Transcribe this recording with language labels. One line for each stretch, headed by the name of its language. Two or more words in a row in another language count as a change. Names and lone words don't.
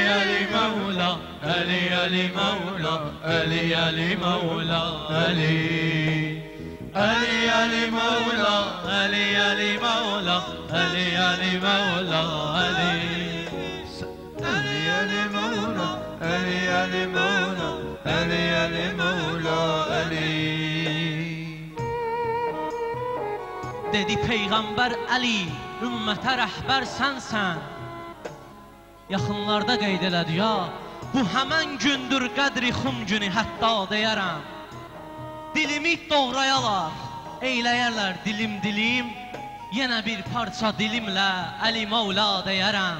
Turkish: Ali Mevla Ali Ali Mevla Ali Ali Mevla Ali Ali Ali Mevla Ali Ali Mevla Ali Ali Mevla Ali Ali Ali Mevla Ali Ali Mevla Ali Ali Mevla Ali.
Azerbaijani: Dedi Peyğəmbər Əli, ümmətə rəhbər sənsən. Yaxınlarda qeyd elədi ya, bu həmən gündür qədri xum günü hətta deyərəm. Dilimi doğrayalar, eyləyərlər dilim dilim, yenə bir parça dilimlə Əli Mevla deyərəm.